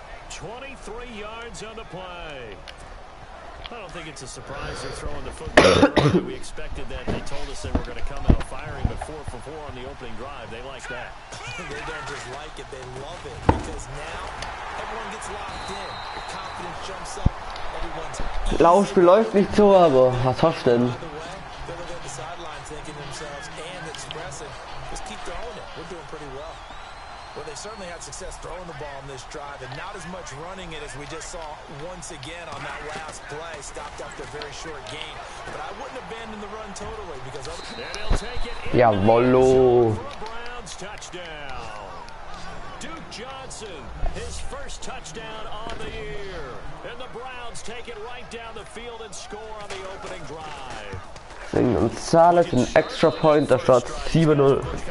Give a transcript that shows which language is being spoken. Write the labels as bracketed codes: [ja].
[en] 23 yards on the play. I don't think it's a surprise they're throwing the football. We expected that. They told us they were going to come out firing, but 4 for 4 on the opening drive. They like that. They don't just like it, they love it. Because now, everyone gets locked in. The confidence jumps up. Everyone's [de] Laufspiel läuft nicht so, aber was hast du denn? [en] They're looking at the sideline thinking themselves and expressing, just keep throwing it. We're doing pretty well. Well, they certainly had success throwing the ball on this drive, and not as much running it as we just saw once again on that last play. Stopped after a very short gain. But I wouldn't abandon the run totally because [de] Jawollo. [en] Browns touchdown. Duke Johnson, his first touchdown on the year. And the Browns take it right down the field and score on the opening drive. [de] Und Zahlen für einen Extra Point, da steht 7-0.